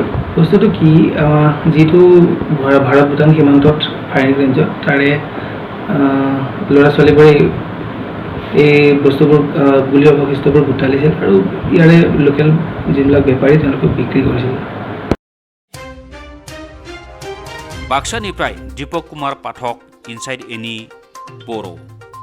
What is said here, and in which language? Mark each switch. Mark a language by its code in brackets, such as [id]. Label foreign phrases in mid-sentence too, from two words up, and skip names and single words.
[as] বস্তুটো কি, যিটো ভাৰত ভূটান সীমান্তত ফায়াৰিং ৰেঞ্জত তাৰে ল'ৰা ছোৱালীবোৰে এই বস্তুবোৰ গুলী অৱশিষ্টবোৰ বুটালিছিল আৰু ইয়াৰে লোকেল যিবিলাক বেপাৰী তেওঁলোকক বিক্ৰী কৰিছিল। [brx] बाक्सानिफ्राय दीपक कुमार पाठक, इनसाइड एनी बर'।